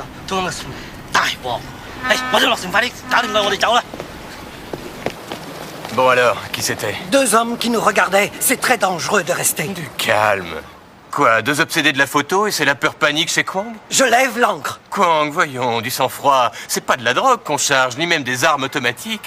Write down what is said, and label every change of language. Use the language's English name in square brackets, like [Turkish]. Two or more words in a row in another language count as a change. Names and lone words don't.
[Korean] 도망갔습니다. 아이고. 먼저 먹으면 빨리 다른 거 어디 잡아. [French] Bon alors, qui c'était? 2 hommes qui nous regardaient. C'est très dangereux de rester. Du calme. Quoi, 2 obsédés de la photo et c'est la peur panique chez Kwang? Je lève l'ancre. Kwang, voyons, du sang-froid. C'est pas de la drogue qu'on charge, ni même des armes automatiques.